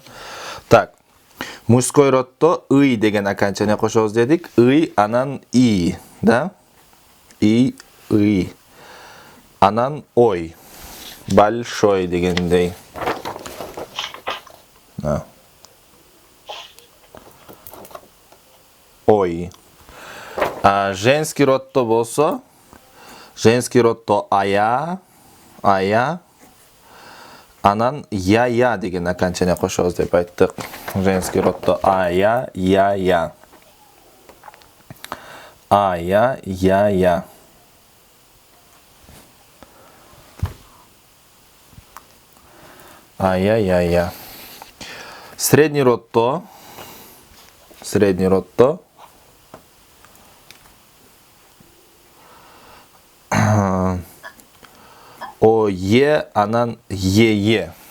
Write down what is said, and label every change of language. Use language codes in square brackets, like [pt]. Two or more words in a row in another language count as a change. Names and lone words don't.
[ky] Так, [ru] мужской родто [ky] ый деген окончание кошобуз дедик. Ый, анан и, да? И, ый. Анан ой. Большой дегендей. Да. Ой. [ru] Женский родто [ky] болсо, [ru] женский родто [ky] ая, анан я деген окончание кошобуз деп айттык. [ru] Женский родто [ky] ая, я. Ая, я. Ая. [ru] Средний родто [ky] ое, анан е.